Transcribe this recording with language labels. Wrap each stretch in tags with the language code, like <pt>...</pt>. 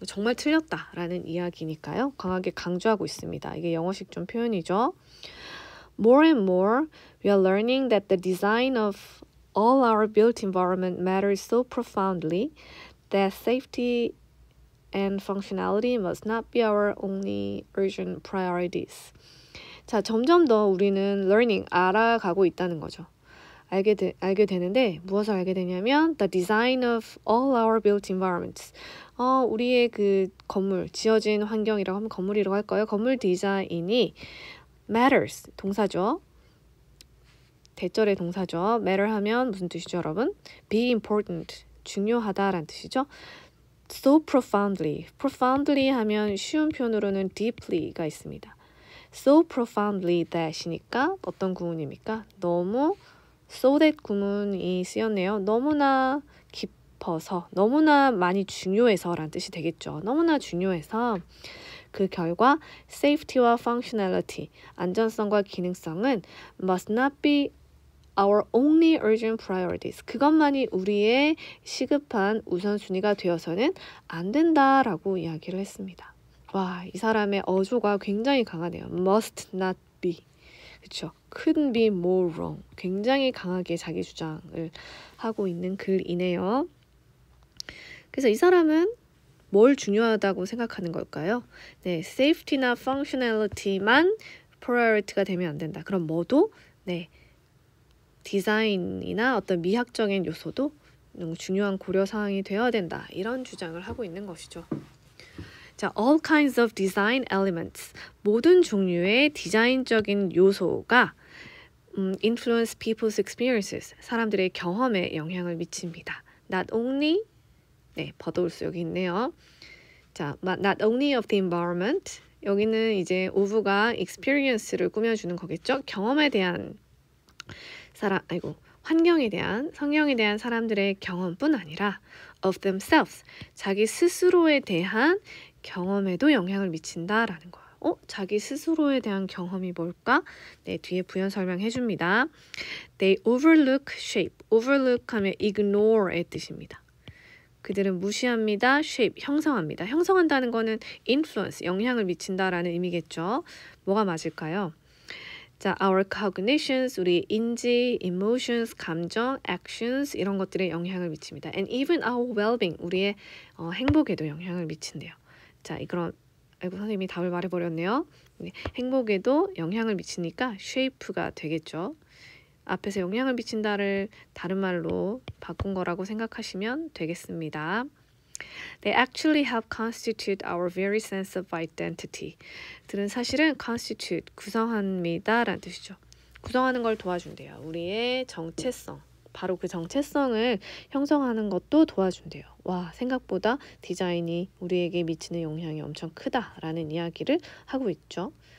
<ko>정말 틀렸다라는 이야기니까요. 강하게 강조하고 있습니다. 이게 영어식 좀 표현이죠.</ko> <en>More and more, we are learning that the design of all our built environment matters so profoundly that safety and functionality must not be our only urgent priorities.</en> <ko>자, 점점 더 우리는 learning, 알아가고 있다는 거죠. 알게 되는데 무엇을 알게 되냐면</ko> <en>the design of all our built environments.</en> <ko>우리의 그 건물, 지어진 환경이라고 하면 건물이라고 할까요? 건물 디자인이 matters, 동사죠. 대절의 동사죠. matter 하면 무슨 뜻이죠, 여러분?</ko> <en>be important,</en> <ko>중요하다라는 뜻이죠. so profoundly, profoundly 하면 쉬운 표현으로는 deeply가 있습니다. so profoundly that이니까 어떤 구문입니까? 너무 so that 구문이 쓰였네요. 너무나 깊어서, 너무나 많이 중요해서 라는 뜻이 되겠죠. 너무나 중요해서 그 결과 safety와 functionality, 안전성과 기능성은</ko> <en>must not be our only urgent priorities.</en> <ko>그것만이 우리의 시급한 우선순위가 되어서는 안 된다라고 이야기를 했습니다. 와, 이 사람의 어조가 굉장히 강하네요.</ko> <en>must not be.</en> <ko>그렇죠.</ko> <en>couldn't be more wrong.</en> <ko>굉장히 강하게 자기 주장을 하고 있는 글이네요. 그래서 이 사람은 뭘 중요하다고 생각하는 걸까요? 네, safety나 functionality만 priority가 되면 안 된다. 그럼 뭐도? 네, 디자인이나 어떤 미학적인 요소도 중요한 고려사항이 되어야 된다. 이런 주장을 하고 있는 것이죠. 자,</ko> <en>all kinds of design elements.</en> <ko>모든 종류의 디자인적인 요소가</ko> <en>influence people's experiences.</en> <ko>사람들의 경험에 영향을 미칩니다. Not only, 네, 버드울스 여기 있네요.</ko> <en>자, not only of the environment.</en> <ko>여기는 이제 of가 experience를 꾸며주는 거겠죠. 경험에 대한 환경에 대한, 성경에 대한 사람들의 경험뿐 아니라</ko> <en>of themselves,</en> <ko>자기 스스로에 대한 경험에도 영향을 미친다라는 거예요. 자기 스스로에 대한 경험이 뭘까? 네, 뒤에 부연 설명해 줍니다.</ko> <en>They overlook shape. overlook</en> <ko>하면 ignore의 뜻입니다. 그들은 무시합니다. shape, 형성합니다. 형성한다는 거는 influence, 영향을 미친다라는 의미겠죠. 뭐가 맞을까요? 자, our cognitions, 우리 인지, emotions, 감정, actions 이런 것들에 영향을 미칩니다.</ko> <en>And even our well-being,</en> <ko>우리의 행복에도 영향을 미친대요. 자, 그럼 선생님이 답을 말해버렸네요. 네, 행복에도 영향을 미치니까 shape가 되겠죠. 앞에서 영향을 미친다를 다른 말로 바꾼 거라고 생각하시면 되겠습니다.</ko> <en>They actually help constitute our very sense of identity.</en> <ko>들은 사실은 constitute, 구성합니다 라는 뜻이죠. 구성하는 걸 도와준대요. 우리의 정체성, 바로 그 정체성을 형성하는 것도 도와준대요. 와, 생각보다 디자인이 우리에게 미치는 영향이 엄청 크다라는 이야기를 하고 있죠.</ko>